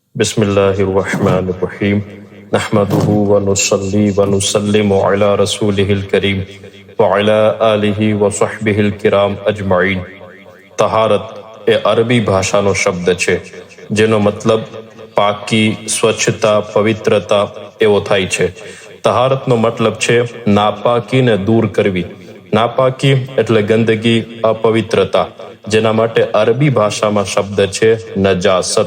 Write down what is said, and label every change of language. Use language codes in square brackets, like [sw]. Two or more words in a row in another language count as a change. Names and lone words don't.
[ar] بسم الله الرحمن الرحيم نحمده و نصلي و نسلم على رسوله الكريم و على آله و صحبه الكرام أجمعين. [gu] તહારત એ અરબી ભાષાનો શબ્દ છે જેનો મતલબ પાકી, સ્વચ્છતા, પવિત્રતા એવો થાય છે। તહારતનો મતલબ છે નાપાકીને દૂર કરવી। નાપાકી એટલે ગંદકી, અપવિત્રતા, જેના માટે અરબી ભાષામાં શબ્દ છે નજાસત।